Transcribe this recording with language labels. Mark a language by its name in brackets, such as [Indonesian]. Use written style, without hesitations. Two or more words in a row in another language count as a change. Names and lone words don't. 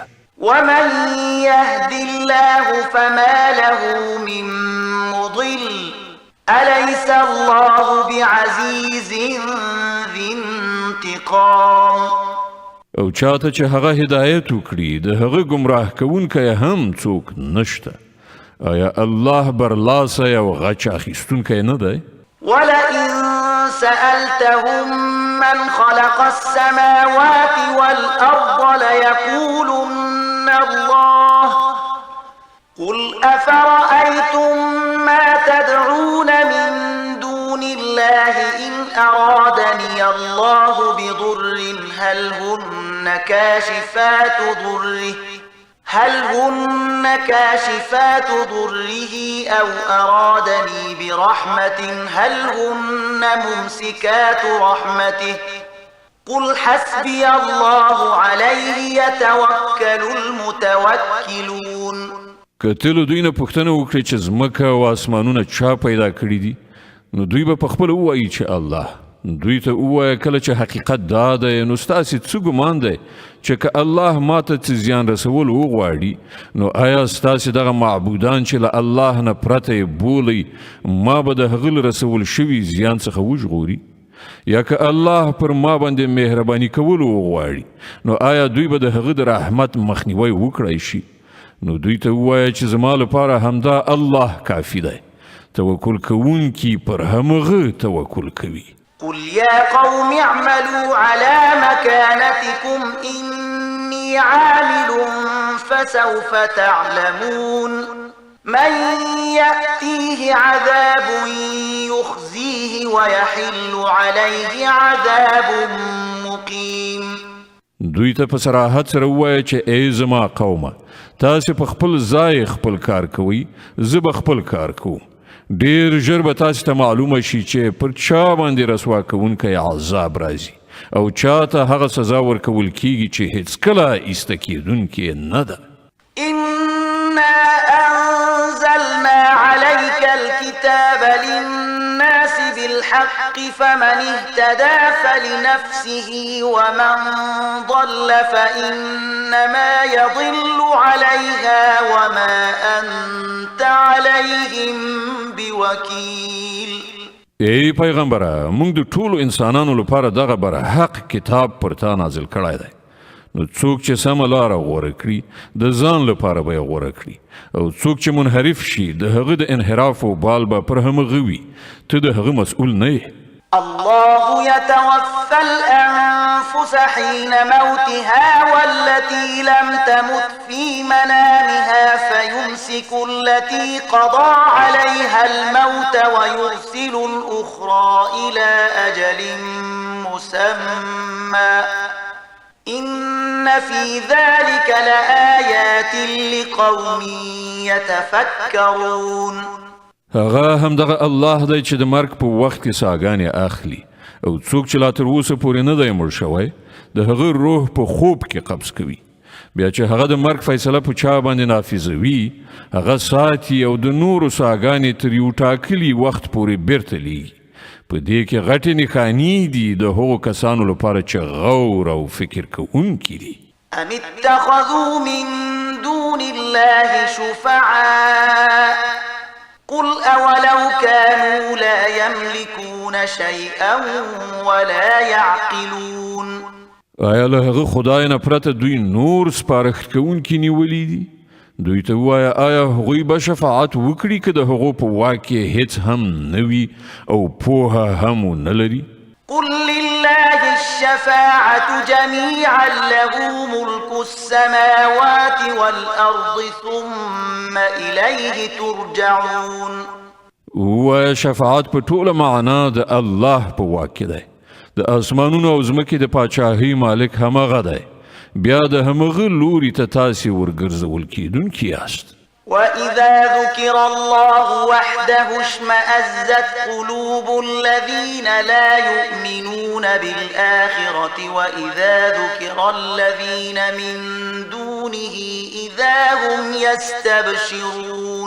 [Arabic] ومن يهد الله فما له من مضل أليس الله بعزيز ذي انتقام. [Pashto] او چاته چې هغه هدایت وکړي د هغه ګمراه کوونکی هم څوک نشته. آیا الله برلاسه او غچ اخیستونکی نه دی؟ [Arabic] ولئن سألتهم من خلق السماوات والأرض ليقولن الله قل أفرأيتم ما تدعون من دون الله إن أرادني الله بضر هل هن كاشفات ضره أو أرادني برحمة هل هن ممسكات رحمته قل حسبي الله عليه يتوكل المتوكلون. [Pashto] که ته له دوی نه پوښتنه وکړې چې ځمکه او اسمانونه چا پیدا کړي دي، نو دوی به پخپله ووایي چې الله. دوی ته ووایه کله چې حقیقت دا دی نو ستاسې څه ګمان دی چې که الله ماته څه زیان رسول وغواړي نو آیا ستاسې دغه معبودان چې له الله نه پرته یې بولئ ما به د هغه له رسول شوي زیان څخه وژغوري؟ یا که الله پر ما باندې مهرباني کول وغواړي نو آیا دوی به د هغه د رحمت مخنیوی وکړی شي؟ نو دوی ته ووایه چې زما لپاره همدا الله کافي دی. توکل کوونکي پر همغه توکل کوي. [Arabic] قل يا قوم اعملوا على مكانتكم إني عامل فسوف تعلمون من يأتيه عذاب يخزيه ويحل عليه عذاب مقيم. [Pashto] دوی ته په صراحت سره ووایه چې ای زما قومه، تاسې په خپل ځای خپل کار کوئ، زه به خپل کار کوم. ډیر ژر به تاسې ته معلومه شي چې پر چا باندې رسوا کوونکی عذاب راځي او چاته هغه سزا ورکول کیږي چې هیڅکله ایسته کیدونکې نه ده. [Arabic] إنا أنزلنا عليك الكتاب للناس بالحق فمن اهتدى فلنفسه ومن ضل فإنما يضل عليها وما أنت عليهم بوكيل. [Pashto] ای پیغمبره، موږ د ټولو انسانانو لپاره دغه برحق کتاب پر تا نازل کړی دی. نو څوک چې سمه لاره غوره کړي د ځان لپاره به یې غوره کړي او څوک چې منحرف شي د هغه د انحراف و بال به پر همغه وي. ته د هغه مسؤول نه یې. [Arabic] الله يتوفى الأنفس حين موتها والتي لم تمت في منامها فيمسك التي قضى عليها الموت ويرسل الأخرى إلى أجل مسمى إن في ذلك لآيات لقوم يتفكرون. [Pashto] هغه همدغه الله دی چې د مرګ په وخت کې ساګانې اخلي او څوک چې لا تر اوسه پورې نه دی مړ شوی د هغه روح په خوب کې قبض کوي. بیا چې هغه د مرګ فیصله په چا باندې نافذوي هغه ساتي او د نورو ساګانې تر یو ټاکلي وخت پورې بیرته لیږي. په دې کې غټې نښانې دي د هغو کسانو لپاره چې غور او فکر کوونکي دي. [Arabic] أم اتخذوا من دون الله شفعاء قل أولو كانوا لا يملكون شيئا ولا يعقلون. [Pashto] آیا له هغه خدای نه پرته دوی نور سپارښت کوونکي نیولي دي؟ دوی ته ووایه آیا هغوی به شفاعت وکړي که د هغو په واک کې هیڅ هم نه وي او پوهه هم ونه لري؟ [Arabic] قل لله الشفاعة جميعا له ملك السماوات والأرض ثم إليه ترجعون. [Pashto] ووایه شفاعت په ټوله معنا د الله په واک کې دی. د اسمانونو او ځمکې د پاچاهۍ مالک همغه دی. بیا د همغه لوري ته تاسې ورګرځول کیدونکي یاست. [Arabic] وإذا ذكر الله وحده اشمأزت قلوب الذين لا يؤمنون بالآخرة وإذا ذكر الذين من دونه إذا هم يستبشرون.